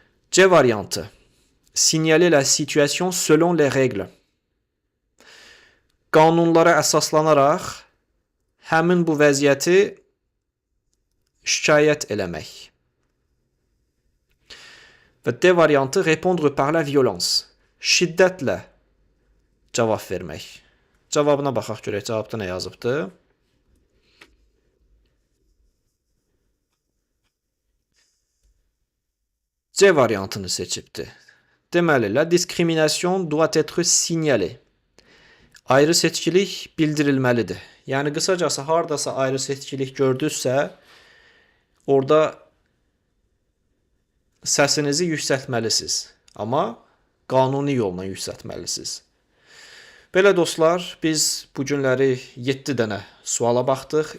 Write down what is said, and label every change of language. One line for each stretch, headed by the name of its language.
Azerbaijani: C variantı:
French: signaler la situation selon les règles.
Azerbaijani: Qanunlara əsaslanaraq həmin bu vəziyyəti şikayət eləmək. Və D variantı:
French: répondre par la violence.
Azerbaijani: Şiddətlə cavab vermək. Cavabına baxaq görək, cavabda nə yazıbdır? C variantını seçibdir. Deməli,
French: la discrimination doit être signalée.
Azerbaijani: Ayrı-seçkilik bildirilməlidir. Yəni, qısacası, hardasa ayrı-seçkilik gördünüzsə, orada səsinizi yüksəltməlisiniz. Amma qanuni yolla yüksəltməlisiniz. Belə dostlar, biz bu günləri 7 dənə suala baxdıq.